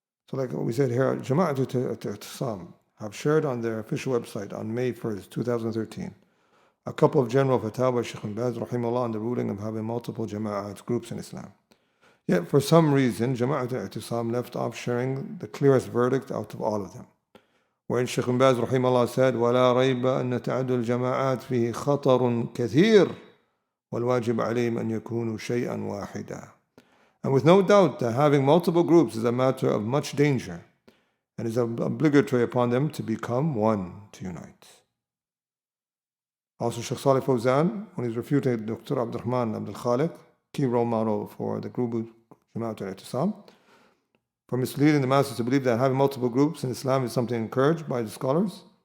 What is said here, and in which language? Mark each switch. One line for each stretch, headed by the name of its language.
English: So like we said here, Jama'at Itisaam have shared on their official website on May 1st, 2013, a couple of general fatwa Shaykh bin Baz rahimahullah on the ruling of having multiple Jama'at groups in Islam. Yet for some reason, Jama'at Itisaam left off sharing the clearest verdict out of all of them.
Arabic: وإن Shaykh bin Baz rahimahullah said ولا ريب أن تعدد الجماعات فيه خطر كثير والواجب عليهم أن يكونوا شيئا واحدا.
English: And with no doubt that having multiple groups is a matter of much danger and is obligatory upon them to become one, to unite. Also Shaykh Salih Fawzan, when he's refuting Dr. Abdurrahman Abdul Khaliq, key role model for the group Jama'at al-Itisaam, for misleading the masses to believe that having multiple groups in Islam is something encouraged by the scholars.